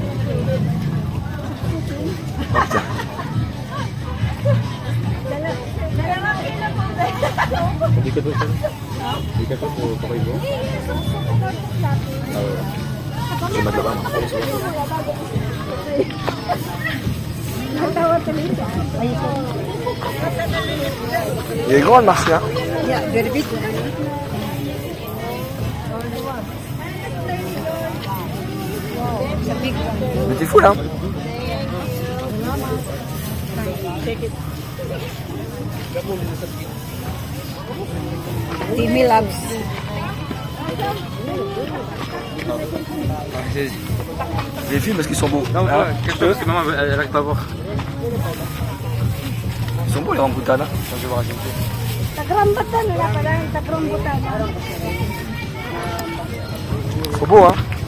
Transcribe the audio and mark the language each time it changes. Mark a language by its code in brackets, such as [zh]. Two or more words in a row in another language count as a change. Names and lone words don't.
[fr] Oh, putain. Je vais mettre là-bas. Il est grand le marché, hein? [en] Yeah, very big. [fr] Mais t'es fou là, hein? [en] Timmy loves. [fr] Les films parce qu'ils sont beaux. Non, Hein? quelque chose que maman elle arrive pas à voir. Ils sont beaux les Rambutan, hein? Attends, je vais voir raconter. [tl] Tagrambatan, wala pa lang. Tagrambatan. [fr] Ils sont beaux, hein?